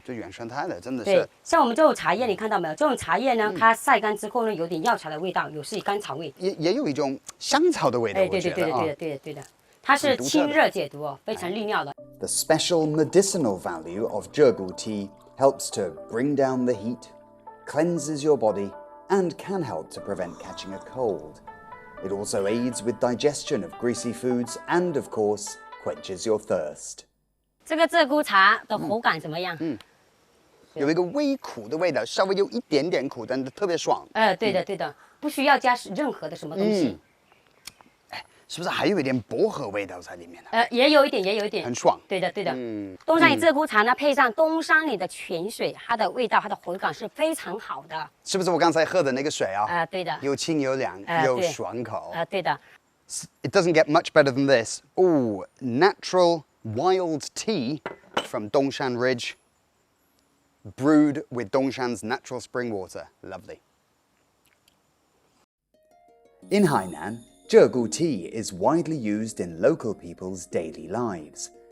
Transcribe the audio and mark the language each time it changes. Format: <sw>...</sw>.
<zh>这原生态的真的对是，像我们这种茶叶，你看到没有？这种茶叶呢，它晒干之后呢，有点药材的味道，有是甘草味。也有一种香草的味道。哎，对的，它是清热解毒哦，非常利尿的。</zh> <en>The special medicinal value of Zhegu tea helps to bring down the heat, cleanses your body, and can help to prevent catching a cold. It also aids with digestion of greasy foods and, of course, quenches your thirst.</en> <zh>这个鹧鸪茶的口感怎么样？有一个微苦的味道，稍微有一点点苦，但是特别爽。对的，不需要加任何的什么东西。是不是还有一点薄荷味道在里面呢？也有一点，很爽。对的。东山里鹧鸪茶呢，配上东山里的泉水，它的味道、它的口感是非常好的。是不是我刚才喝的那个水啊？对的。又清又凉，又爽口。对的。</zh> <en>It doesn't get much better than this. Oh, natural wild tea from Dongshan Ridge, brewed with Dongshan's natural spring water. Lovely. In Hainan, Zhegu tea is widely used in local people's daily lives.</en>